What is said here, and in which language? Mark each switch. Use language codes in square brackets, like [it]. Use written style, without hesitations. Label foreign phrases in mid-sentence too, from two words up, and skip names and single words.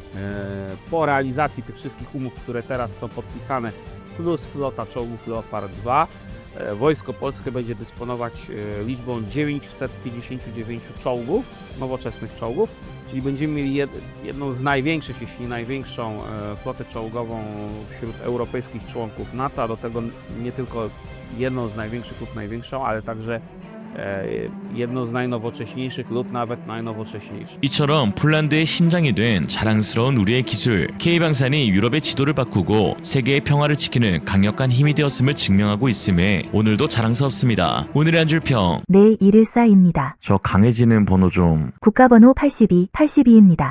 [pl] Po realizacji tych wszystkich umów, które teraz są podpisane, plus flota czołgów Leopard 2, Wojsko Polskie będzie dysponować liczbą 959 czołgów, nowoczesnych czołgów, czyli będziemy mieli jedną z największych, jeśli nie największą flotę czołgową wśród europejskich członków NATO, a do tego nie tylko jedną z największych lub największą, ale także jedną z najnowocześniejszych lub nawet najnowocześniejszych. [ko] 이처럼 폴란드의 심장이 된 자랑스러운 우리의 기술 K방산이 유럽의 지도를 바꾸고 세계의 평화를 지키는 강력한 힘이 되었음을 증명하고 있음에 오늘도 자랑스럽습니다. 오늘의 한 줄 평. 네, 이르사입니다. 저 강해지는 번호 좀. 국가번호 82입니다.